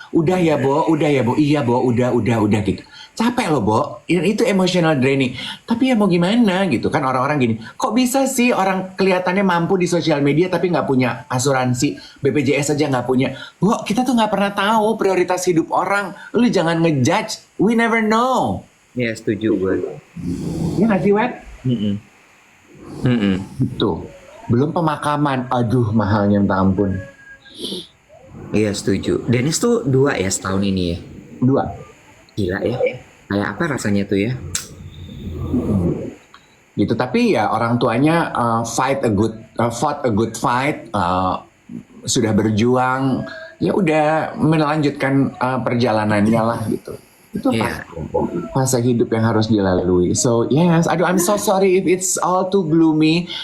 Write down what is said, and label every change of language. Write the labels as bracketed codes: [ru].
[id] Udah ya Bo, iya Bo, udah gitu. Capek loh Bo, itu [en] emotional draining. [id] Tapi ya mau gimana gitu kan, orang-orang gini, kok bisa sih orang kelihatannya mampu di sosial media tapi nggak punya asuransi, BPJS aja nggak punya. Bo, kita tuh nggak pernah tahu prioritas hidup orang. Lu jangan ngejudge, [en] we never know. [id] Iya, setuju gue. Ya nggak sih Wet? Mm-mm. Mm-mm. Itu belum pemakaman, aduh mahalnya minta ampun. Iya, setuju. Dennis tuh 2 ya setahun ini ya. 2 Gila ya. Kayak apa rasanya tuh ya? gitu. Tapi ya orang tuanya [en] fought a good fight, [id] sudah berjuang, ya udah melanjutkan perjalanannya lah gitu. Itu Iya. fase hidup yang harus dilalui. [en] So yes, aduh I'm so sorry if it's all too gloomy.